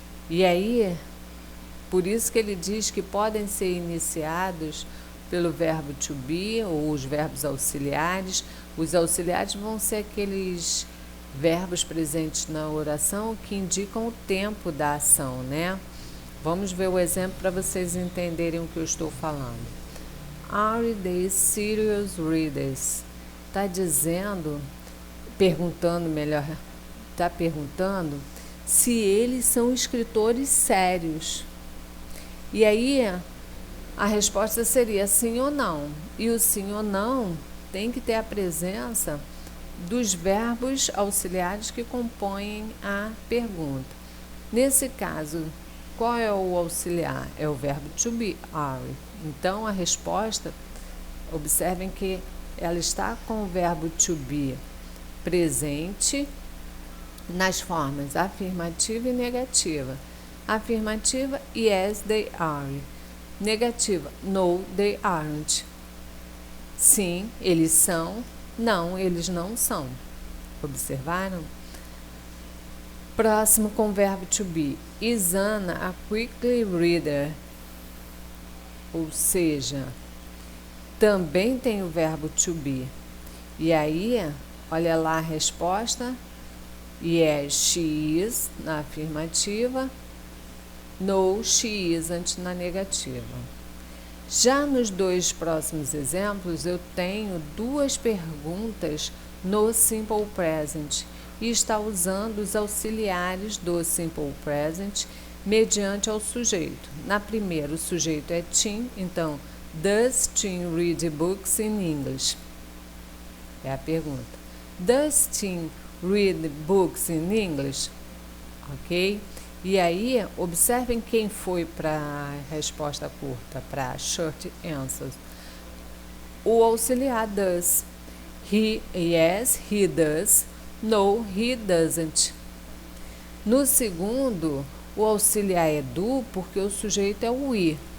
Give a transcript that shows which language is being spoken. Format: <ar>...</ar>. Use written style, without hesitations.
<pt>E aí, por isso que ele diz que podem ser iniciados pelo verbo to be ou os verbos auxiliares. Os auxiliares vão ser aqueles verbos presentes na oração que indicam o tempo da ação, né? Vamos ver o exemplo para vocês entenderem o que eu estou falando.</pt> <en>Are they serious readers?</en> <pt>Está perguntando se eles são escritores sérios. E aí a resposta seria sim ou não. E o sim ou não tem que ter a presença dos verbos auxiliares que compõem a pergunta. Nesse caso, qual é o auxiliar? É o verbo to be, are. Então a resposta, observem que ela está com o verbo to be presente nas formas afirmativa e negativa. Afirmativa,</pt> <en>yes, they are.</en> <pt>Negativa,</pt> <en>no, they aren't.</en> <pt>Sim, eles são. Não, eles não são. Observaram? Próximo com o verbo to be.</pt> <en>Is Anna a quickly reader?</en> <pt>Ou seja, também tem o verbo to be. E aí, olha lá a resposta.</pt> <en>Yes, she is,</en> <pt>na afirmativa.</pt> <en>No, she isn't,</en> <pt>na negativa. Já nos dois próximos exemplos, eu tenho duas perguntas no simple present e está usando os auxiliares do simple present mediante ao sujeito. Na primeira, o sujeito é Tim, então,</pt> <en>does Tim read books in English?</en> <pt>É a pergunta.</pt> <en>Does Tim read books in English?</en> <pt>Ok? E aí, observem quem foi para a resposta curta, para short answers. O auxiliar</pt> <en>does. Yes, he does. No, he doesn't.</en> <pt>No segundo, o auxiliar é do, porque o sujeito é o we.</pt>